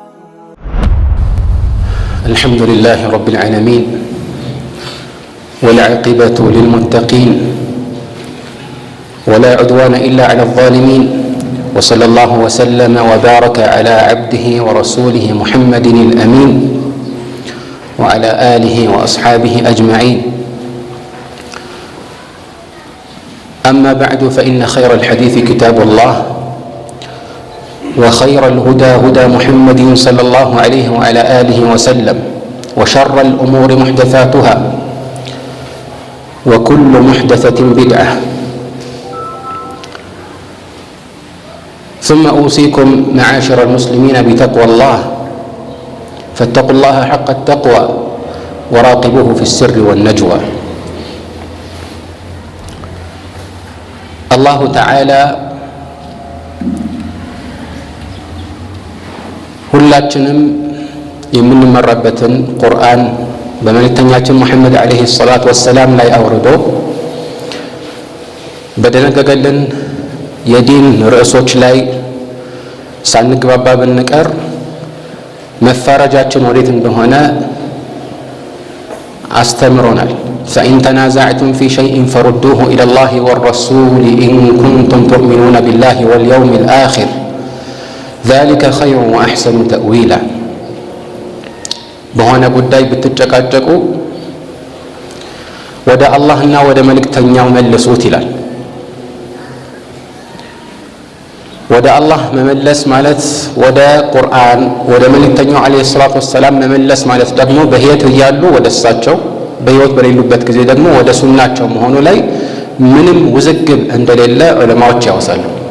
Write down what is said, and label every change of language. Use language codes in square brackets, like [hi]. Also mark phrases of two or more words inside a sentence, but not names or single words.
[ar] الحمد لله رب العالمين والعاقبة للمتقين ولا عدوان إلا على الظالمين وصلى الله وسلم وبارك على عبده ورسوله محمد الأمين وعلى آله وأصحابه أجمعين። أما بعد فإن خير الحديث كتاب الله وخير الهدى هدى محمد صلى الله عليه وعلى آله وسلم وشر الأمور محدثاتها وكل محدثة بدعة. ثم أوصيكم معاشر المسلمين بتقوى الله، فاتقوا الله حق التقوى وراقبوه في السر والنجوى. الله تعالى [am] ሁላችንም የምንመራበትን ቁርአን በመልእክተኛችን ሙሐመድ [ar] عليه الصلاة والسلام [am] ላይ አውርዶ በደነገገልን የዲን ርዕሶች ላይ ሳንግባባ ብንቀር መፋረጃችን ወዴት እንደሆነ [ar] አስተምሮናል። فإن تنازعتم في شيء فردوه إلى الله والرسول إن كنتم تؤمنون بالله واليوم الآخر ذلك خير وأحسن تأويلا. [am] በሆነ ጉዳይ ብትጨቃጨቁ ወደ አላህና ወደ መልእክተኛው መልሱት ይላል። ወደ አላህ መመለስ ማለት ወደ ቁርአን ወደ መልእክተኛው [ar] عليه الصلاة والسلام [am] መመለስ ማለት ደግሞ በሕይወት እያሉ ወደ እሳቸው በሕይወት በሌሉበት ጊዜ ደግሞ ወደ ሱናቸው መሆኑ ላይ ምንም ውዝግብ እንደሌለ ዑለማዎች ያወሳሉ።